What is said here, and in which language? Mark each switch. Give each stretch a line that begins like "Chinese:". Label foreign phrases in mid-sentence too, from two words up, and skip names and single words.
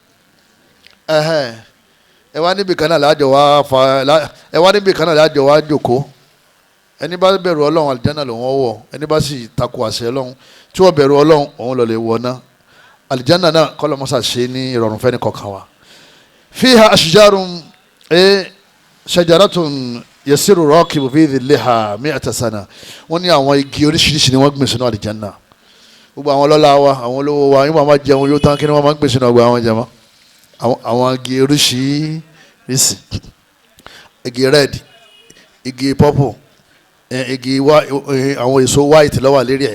Yoruba: ẹ wá níbi kan náà láàjọ wá jòkó ẹni bá bẹ̀rù Ọlọ́run Al-Jannah lòun wọ̀ ẹni bá sì takò àṣẹ Ọlọ́run tí wọ́n bẹ̀rù Ọlọ́run òun lọ lè wọ̀ náà Al-Jannah náà kọ́ lọ́mọ́sá ṣe ní ìrọ̀rùn fẹ́ni kọ̀ọ̀kan wa.
Arabic: فيها أشجار شجرة يسير الراكب في ظلها مائة سنة
Yoruba: wọ́n ní àwọn igi oríṣiríṣi ni wọ́n gbìn sínú Al-Jannah gbogbo àwọn ọlọ́lá wa àwọn olówó wa yín máa jẹun yóò tán kí ni wọ́n máa ń gbìn sínú ọgbà àwọn jẹmọ́ àwọn igi oríṣiríṣi igi red igi purple igi àwọn èso white ló wà lérí ẹ̀